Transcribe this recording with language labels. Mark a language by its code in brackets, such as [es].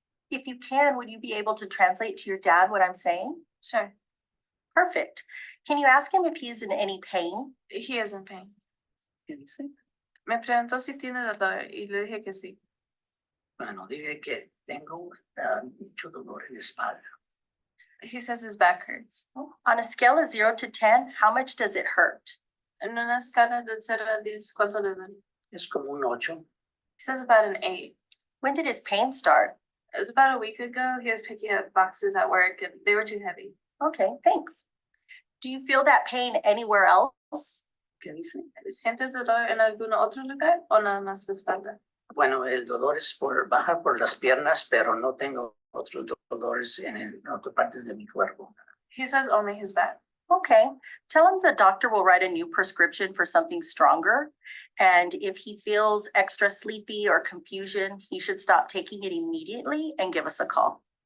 [en] If you can, would you be able to translate to your dad what I'm saying? Sure, Perfect. Can you ask him if he is in any pain? he is in pain. [es] ¿Qué dice? Me preguntó si tiene dolor y le dije que sí. Bueno, dije que tengo mucho dolor en la espalda. [en] He says his back hurts. On a scale of 0 to 10, how much does it hurt? [es] En una escala de 0 a 10, ¿cuánto le duele? Es como un 8. [en] He says about an 8. When did his pain start? It was about a week ago. He was picking up boxes at work and they were too heavy. Okay, thanks. Do you feel that pain anywhere else? [es] ¿Qué dice? ¿Siente dolor en algún otro lugar o nada más la espalda? Bueno, el dolor es baja por las piernas, pero no tengo otros dolores en otras partes de mi cuerpo. [en] He says only his back. Okay, tell him the doctor will write a new prescription for something stronger. And if he feels extra sleepy or confusion, he should stop taking it immediately and give us a call.